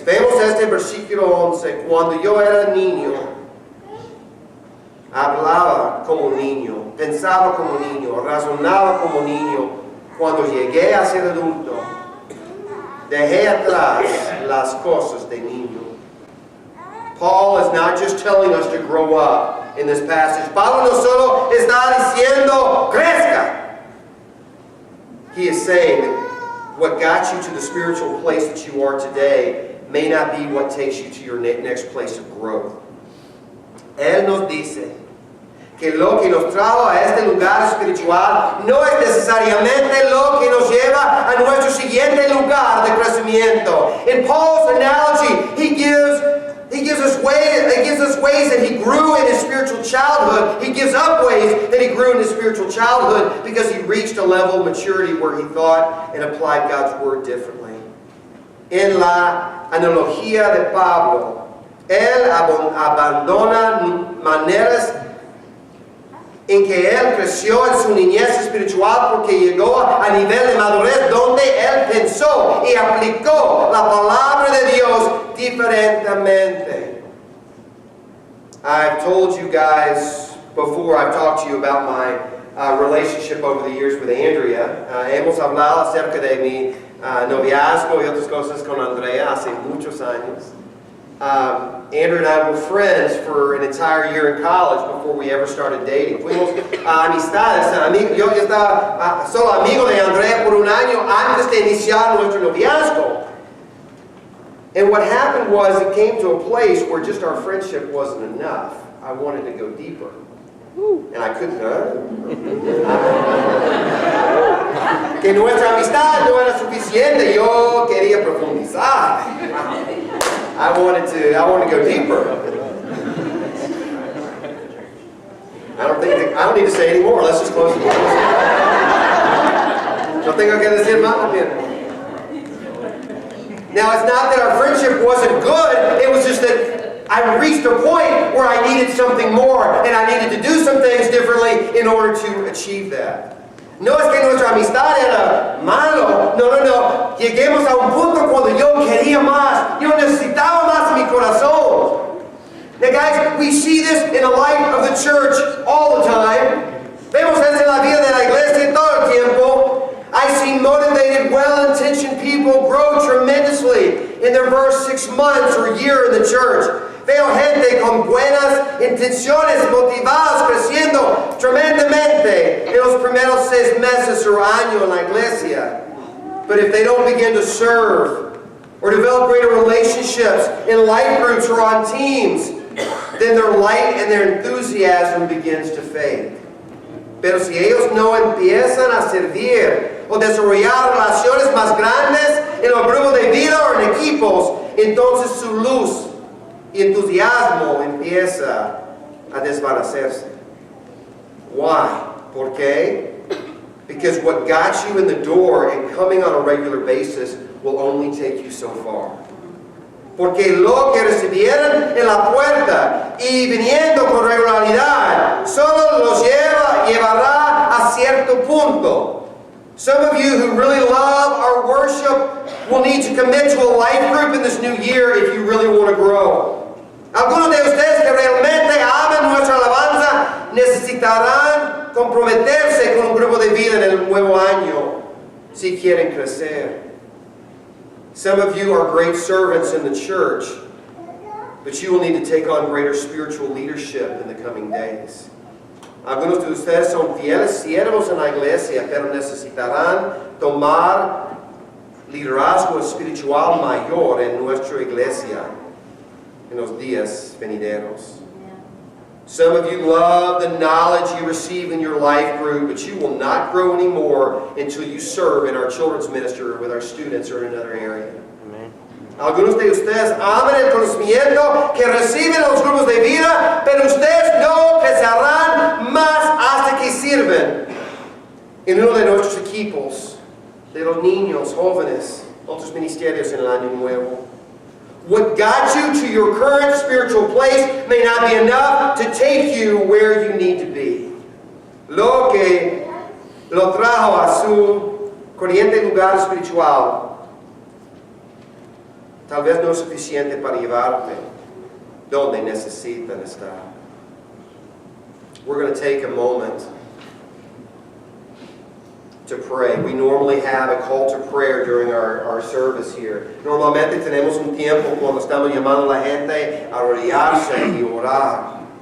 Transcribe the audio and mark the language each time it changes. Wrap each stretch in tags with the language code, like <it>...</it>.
<es>Vemos este versículo 11. Cuando yo era niño, hablaba como niño, pensaba como niño, razonaba como niño. Cuando llegué a ser adulto, Dejé atrás las cosas de niño.</es> <en>Paul is not just telling us to grow up in this passage.</en> <es>Pablo no solo está diciendo, crezca.</es> <en>He is saying that what got you to the spiritual place that you are today may not be what takes you to your next place of growth.</en> <es>Él nos dice que lo que nos trajo a este lugar espiritual no es necesariamente lo que nos lleva a nuestro siguiente lugar de crecimiento.</es> <en>In Paul's analogy, he gives us ways that he grew in his spiritual childhood. He gives up ways that he grew in his spiritual childhood because he reached a level of maturity where he thought and applied God's word differently.</en> <es>En la analogía de Pablo, él abandona maneras en que él creció en su niñez espiritual porque llegó a nivel de madurez donde él pensó y aplicó la palabra de Dios diferentemente.</es> <en>I've told you guys before, I've talked to you about my relationship over the years with Andrea.</en> <es>Hemos hablado acerca de mi noviazgo y otras cosas con Andrea hace muchos años.</es> <en>Andrew and I were friends for an entire year in college before we ever started dating.</en> <es>Fuimos amistades. Yo estaba solo amigo de Andrea por un año antes de iniciar nuestro noviazgo.</es> <en>And what happened was it came to a place where just our friendship wasn't enough. I wanted to go deeper. And I couldn't.</en> <es>Que nuestra amistad no era suficiente. Yo quería profundizar.</es> <en>I wanted to go deeper. I don't need to say any more. Let's just close the door.</en> <es>No tengo que decir más también.</es> <en>Now, it's not that our friendship wasn't good. It was just that I reached a point where I needed something more, and I needed to do some things differently in order to achieve that.</en> <es>No es que nuestra amistad era malo. No. Lleguemos a un punto cuando yo quería más. Yo necesitaba más en mi corazón.</es> <en>Now guys, we see this in the life of the church all the time.</en> <es>Vemos eso en la vida de la iglesia todo el tiempo.</es> <en>I see motivated, well-intentioned people grow tremendously in their first 6 months or year in the church.</en> <es>Veo gente con buenas intenciones, motivadas, creciendo tremendamente en los primeros 6 meses or año en la iglesia.</es> <en>But if they don't begin to serve or develop greater relationships in life groups or on teams, then their light and their enthusiasm begins to fade.</en> <es>Pero si ellos no empiezan a servir o desarrollar relaciones más grandes en los grupos de vida o en equipos, entonces su luz y entusiasmo empieza a desvanecerse.</es> <en>Why?</en> <es>¿Por qué?</es> <en>Because what got you in the door and coming on a regular basis will only take you so far.</en> <es>Porque lo que recibieron en la puerta y viniendo con regularidad solo los llevará a cierto punto.</es> <en>Some of you who really love our worship will need to commit to a life group in this new year if you really want to grow.</en> <es>Algunos de ustedes que realmente aman nuestra alabanza necesitarán comprometerse con un grupo de vida en el nuevo año si quieren crecer.</es> <en>Some of you are great servants in the church, but you will need to take on greater spiritual leadership in the coming days.</en> <es>Algunos de ustedes son fieles siervos en la iglesia, pero necesitarán tomar liderazgo espiritual mayor en nuestra iglesia en los días venideros.</es> <en>Some of you love the knowledge you receive in your life group, but you will not grow anymore until you serve in our children's ministry or with our students or in another area. Amen.</en> <es>Algunos de ustedes aman el conocimiento que reciben los grupos de vida, pero ustedes no crecerán más hasta que sirven en uno de nuestros equipos, de los niños, jóvenes, otros ministerios en el año nuevo.</es> <en>What got you to your current spiritual place may not be enough to take you where you need to be.</en> <es>Lo que lo trajo a su corriente lugar espiritual tal vez no es suficiente para llevarte donde necesitan estar.</es> <en>We're going to take a moment to to pray. We normally have a call to prayer during our service here.</en> <es>Normalmente tenemos un tiempo cuando estamos llamando a la gente a arrodillarse y orar.</es>